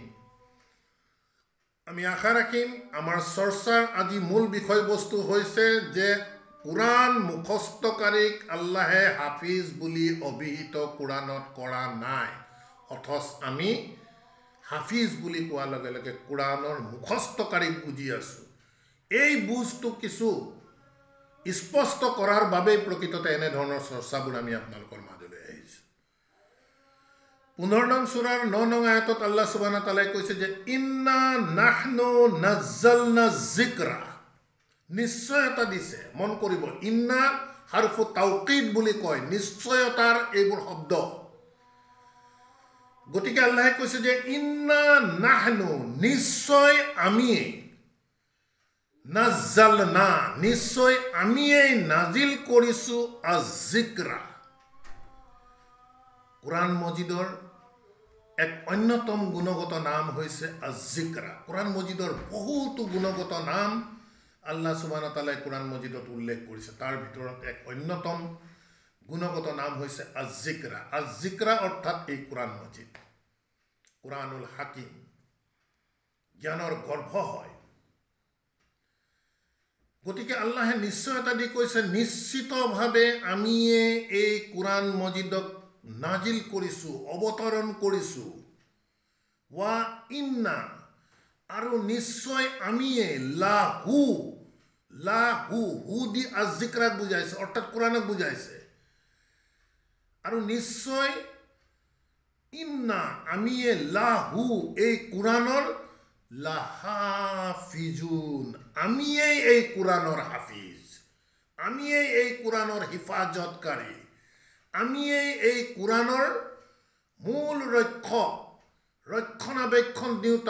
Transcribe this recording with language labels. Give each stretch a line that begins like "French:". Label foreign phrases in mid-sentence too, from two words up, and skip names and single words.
Assamese: আমি আশা ৰাখিম আমাৰ চৰ্চাৰ আজি মূল বিষয়বস্তু হৈছে যে কোৰআন মুখস্থকাৰীক আল্লাহে হাফিজ বুলি অভিহিত কোৰআনত কৰা নাই, অথচ আমি হাফিজ বুলি কোৱাৰ লগে লগে কোৰআনৰ মুখস্থকাৰীক বুজি আছোঁ। এই বুজটো কিছু স্পষ্ট কৰাৰ বাবেই প্ৰকৃততে এনেধৰণৰ চৰ্চাবোৰ আমি আপোনালোকৰ মাজলৈ আহিছোঁ। 15 নং সূৰাৰ 9 নং আয়াতত
Arabic: الله سبحانه وتعالى
Assamese: কৈছে যে
Arabic: إنا نحن نزلنا الذكر,
Assamese: নিশ্চয়তা দিছে। মন কৰিব,
Arabic: إن حرف توكيد
Assamese: বুলি কয়, নিশ্চয়তাৰ এইবোৰ শব্দ। গতিকে আল্লাহে কৈছে যে
Arabic: إنا نحن,
Assamese: নিশ্চয় আমিয়ে, নাজ্জালনা, নিশ্চয় আমিয়েই নাজিল কৰিছোঁ আজ-যিকৰা। কোৰআন মজিদৰ এক অন্যতম গুণগত নাম হৈছে আজ-যিকৰা। কোৰআন মজিদৰ বহুতো গুণগত নাম
Arabic: الله سبحانه وتعالى
Assamese: কোৰআন মজিদত উল্লেখ কৰিছে। তাৰ ভিতৰত এক অন্যতম গুণগত নাম হৈছে আজ-যিকৰা। আজ-যিকৰা অৰ্থাৎ এই কোৰআন মজিদ, কোৰআনুল হাকিম, জ্ঞানৰ গৰ্ভ হয়। গতিকে আল্লাহে নিশ্চয়তা দি কৈছে নিশ্চিতভাৱে আমিয়ে এই কোৰআন মজিদক নাজিল কৰিছোঁ, অৱতৰণ কৰিছোঁ।
Arabic: وإنا,
Assamese: আৰু নিশ্চয় আমিয়ে,
Arabic: له، له,
Assamese: হু দি আজ-যিকৰাক বুজাইছে, অৰ্থাৎ কোৰআনক বুজাইছে। আৰু নিশ্চয় ইন্না, আমিয়ে, লাহু, এই কোৰআনৰ, লাহাফিজুন, আমিয়েই এই কোৰআনৰ হাফিজ, আমিয়েই এই কোৰআনৰ হিফাজতকাৰী, আমিয়েই এই কোৰআনৰ মূল ৰক্ষক, ৰক্ষণাবেক্ষণ দিওঁতা।